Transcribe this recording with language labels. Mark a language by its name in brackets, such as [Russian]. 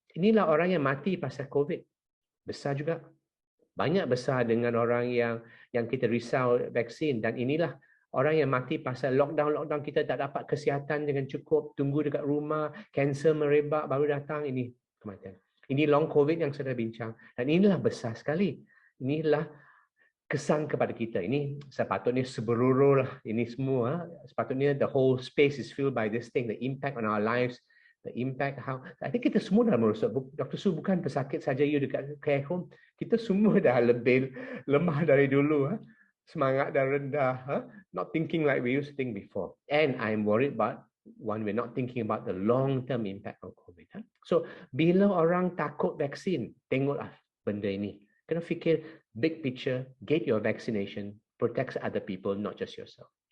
[Malay] Inilah orang yang mati pasal COVID. Besar juga. Banyak besar dengan orang yang kita risau vaksin, dan inilah orang yang mati pasal lockdown kita tak dapat kesihatan dengan cukup, tunggu dekat rumah, kanser merebak baru datang, ini kematian. Ini long COVID yang sudah bincang, dan inilah besar sekali. Inilah kesan kepada kita. Ini sepatutnya seberuru lah ini semua. Sepatutnya [English] the whole space is filled by this thing, the impact on our lives, the impact how. I think [Malay] kita semua dah merosot. Dr. Sue bukan pesakit saja you dekat care home. Kita semua dah lebih lemah dari dulu. Semangat dah rendah. [English] Not thinking like we used to think before. And I'm worried about when we're not thinking about the long-term impact of COVID. [Malay] So, bila orang takut vaksin, tengoklah benda ini. Kena fikir [English] big picture, get your vaccination, protect other people, not just yourself.